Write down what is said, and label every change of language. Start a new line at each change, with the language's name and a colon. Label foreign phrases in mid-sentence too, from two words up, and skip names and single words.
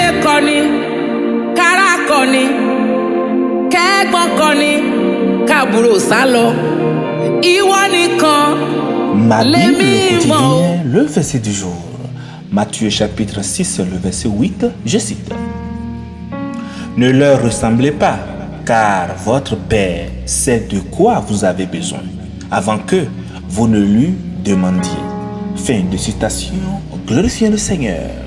Yoruba: kọ́ni kára kọ́ni kẹ́gbọ́n kọ́ni káàbúrò sálọ ìwọ nìkan
French: Ma Bible
Yoruba: lèmi mọ̀ o.
French: quotidien, le verset du jour. Matthieu chapitre 6, le verset 8, je cite. Ne leur ressemblez pas, car votre Père sait de quoi vous avez besoin, avant que vous ne lui demandiez. Fin de citation, glorifiez le Seigneur.